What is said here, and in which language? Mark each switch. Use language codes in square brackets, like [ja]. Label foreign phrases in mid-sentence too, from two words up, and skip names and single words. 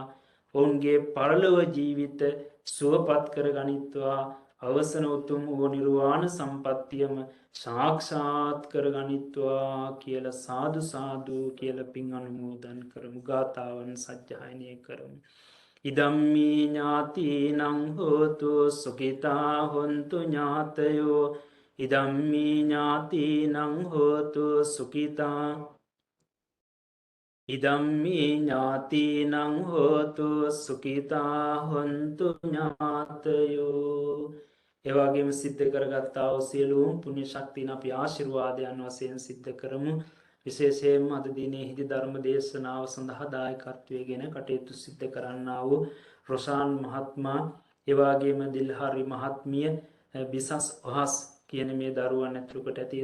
[si] ඔවුන්ගේ පරලොව ජීවිත සුවපත් කර ගනිත්වා. අවසන උතුම් වූ නිර්වාණ සම්පත්තියම සාක්ෂාත් කර ගනිත්වා කියලා සාදු සාදු කියලා පින් අනුමෝදන් කරමු. ගාථාවන් සජ්ජායනය කරමු. [pi] ඉදම්මී ඥාතිනං හෝතු සුඛිතා හොන්තු ඥාතයෝ ඉදම්මී ඥාතිනං හෝතු සුඛිතා ඉදම්මී ඥාතිනං හෝතු සුඛිතා හොන්තු ඥාතයෝ. [si] එවාගේම සිද්ධ කරගත්තා වූ සියලුම පුණ්‍ය ශක්තියන් අපි ආශිර්වාදයන් වශයෙන් සිද්ධ කරමු. විශේෂයෙන්ම අද දිනෙහිදී ධර්ම දේශනාව සඳහා දායකත්වයෙන් කටයුතු සිද්ධ කරන්නා වූ රොෂාන් මහත්මයා එවාගේම දිල්හාරි මහත්මිය බිසස් ඔහස් කියන මේ දරුවන් ඇතුළු කොට ඇති